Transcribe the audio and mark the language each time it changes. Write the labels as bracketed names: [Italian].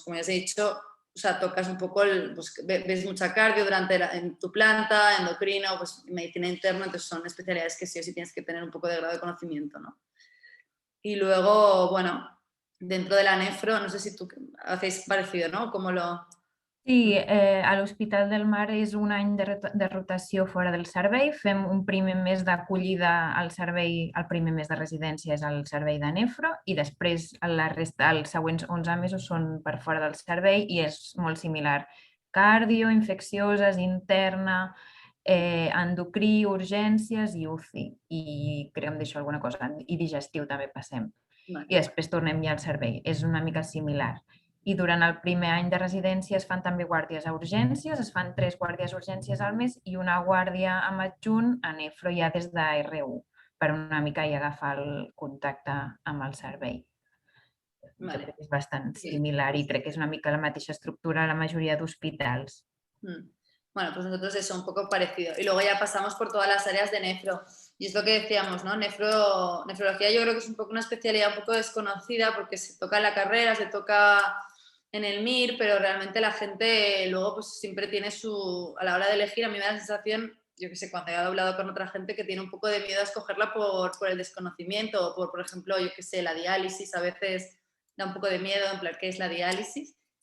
[Spanish] Como ya os he dicho, o sea, tocas un poco, pues, ves mucha cardio en tu planta, endocrino, pues medicina interna, entonces son especialidades que sí o sí tienes que tener un poco de grado de conocimiento, ¿no? Y luego, bueno, dentro de la nefro, no sé si tú hacéis parecido, ¿no? ¿Cómo lo...? [Catalan] Sí, a l'Hospital del Mar és un any de rotació fora del servei. Fem un primer mes d'acollida al servei, el primer mes de residència és al servei de nefro i després la resta, els següents 11 mesos són per fora del servei i és molt similar. Cardio, infeccioses, interna, endocrí, urgències i UCI. I crec que em deixo alguna cosa. I digestiu també passem. Vale. I després tornem ja al servei. És una mica similar. I durant el primer any de residència es fan també guàrdies a urgències, es fan 3 guàrdies a urgències al mes i una guàrdia amb adjunt a nefro ja des de R1, per una mica ja agafar el contacte amb el servei. Vale. Crec que és bastant similar i crec que és una mica la mateixa estructura a la majoria d'hospitals. [Spanish] Bueno, pues nosotros eso, un poco parecido. Y luego ya pasamos por todas las áreas de nefro. Y es lo que decíamos, ¿no? Nefrología yo creo que es un poco una especialidad un poco desconocida porque se toca en la carrera, se toca en el MIR, pero realmente la gente luego pues siempre tiene a la hora de elegir, a mí me da la sensación, yo que sé, cuando he hablado con otra gente que tiene un poco de miedo a escogerla por el desconocimiento o por ejemplo, yo que sé, la diálisis a veces da un poco de miedo en plan, ¿qué es la diálisis?